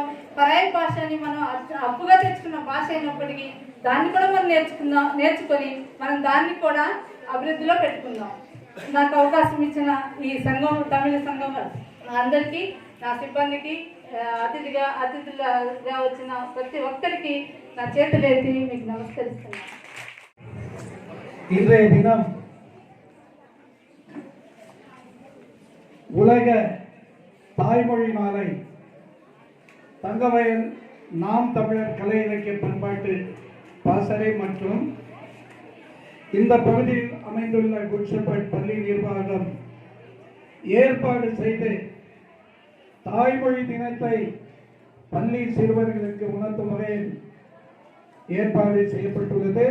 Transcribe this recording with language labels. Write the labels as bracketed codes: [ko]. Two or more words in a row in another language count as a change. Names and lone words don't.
[te] పరాయి భాష అని మనం అప్పుగా తెచ్చుకున్న భాష అయినప్పటికీ దాన్ని కూడా మనం నేర్చుకొని మనం దాన్ని కూడా అభివృద్ధిలో పెట్టుకుందాం. నాకు అవకాశం ఇచ్చిన ఈ సంఘం, తమిళ సంఘం అందరికీ, నా సిబ్బందికి, అతిథులుగా వచ్చిన ప్రతి ఒక్కరికి నా చేతులెత్తి మీకు నమస్కరిస్తున్నాను. [ta] இன்றைய தினம் உலக தாய்மொழி நாளை தங்கவயல் நாம் தமிழர் கலை இலக்கிய பண்பாட்டு பாசறை மற்றும் இந்த பகுதியில் அமைந்துள்ள குட் ஷெப்பர்ட் பள்ளி நிர்வாகம் ஏற்பாடு செய்து தாய்மொழி தினத்தை பள்ளி சிறுவர்களுக்கு உணர்த்தும் வகையில் ஏற்பாடு செய்யப்பட்டுள்ளது.